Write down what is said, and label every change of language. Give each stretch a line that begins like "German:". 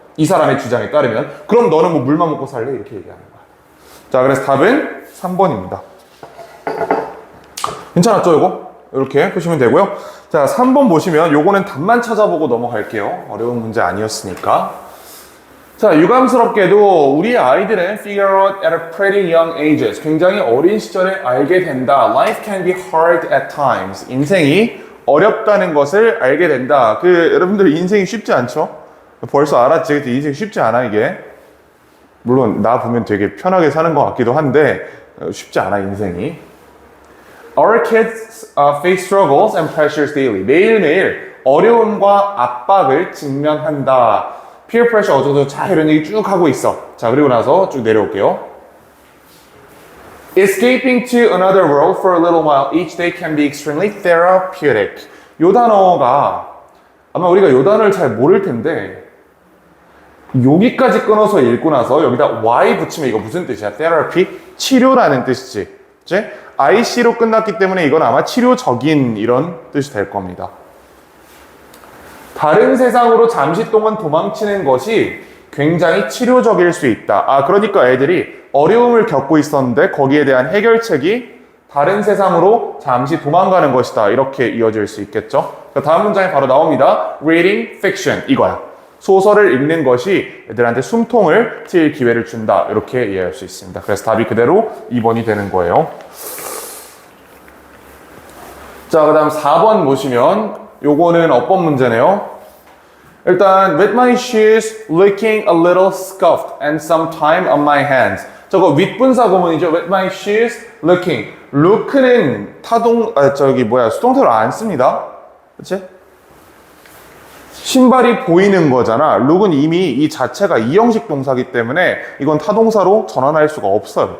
Korean: 이 사람의 주장에 따르면. 그럼 너는 뭐 물만 먹고 살래? 이렇게 얘기하는 거야. 자, 그래서 답은 3번입니다. 괜찮았죠, 이거? 이렇게 보시면 되고요. 자, 3번 보시면 요거는 답만 찾아보고 넘어갈게요. 어려운 문제 아니었으니까. 자, 유감스럽게도 우리 아이들은
English: figure out at a pretty young ages.
Korean: 굉장히 어린 시절에 알게 된다.
English: Life can be hard at times.
Korean: 인생이 어렵다는 것을 알게 된다. 여러분들 인생이 쉽지 않죠? 벌써 알았지? 인생이 쉽지 않아, 이게. 물론, 나 보면 되게 편하게 사는 것 같기도 한데, 쉽지 않아, 인생이.
English: Our kids face struggles and pressures daily.
Korean: 매일매일 어려움과 압박을 직면한다. peer pressure 어쩌고 자 이런 얘기 쭉 하고 있어. 자, 그리고 나서 쭉 내려올게요.
English: Escaping to another world for a little while each day can be extremely therapeutic.
Korean: 요 단어가 아마 우리가 요 단어를 잘 모를 텐데 여기까지 끊어서 읽고 나서 여기다 y 붙이면 이거 무슨 뜻이야? therapy? 치료라는 뜻이지. 그치? IC로 끝났기 때문에 이건 아마 치료적인 이런 뜻이 될 겁니다. 다른 세상으로 잠시 동안 도망치는 것이 굉장히 치료적일 수 있다. 아, 그러니까 애들이 어려움을 겪고 있었는데 거기에 대한 해결책이 다른 세상으로 잠시 도망가는 것이다. 이렇게 이어질 수 있겠죠. 다음 문장이 바로 나옵니다.
English: Reading fiction.
Korean: 이거야. 소설을 읽는 것이 애들한테 숨통을 트일 기회를 준다. 이렇게 이해할 수 있습니다. 그래서 답이 그대로 2번이 되는 거예요. 자, 그 다음 4번 보시면 요거는 어법 문제네요.
English: 일단 with my shoes looking a little scuffed and some time on my hands.
Korean: 저거 윗분사 구문이죠.
English: with my shoes looking.
Korean: look는 수동태로 안 씁니다. 그치? 신발이 보이는 거잖아. look은 이미 이 자체가 이형식 동사기 때문에 이건 타동사로 전환할 수가 없어요.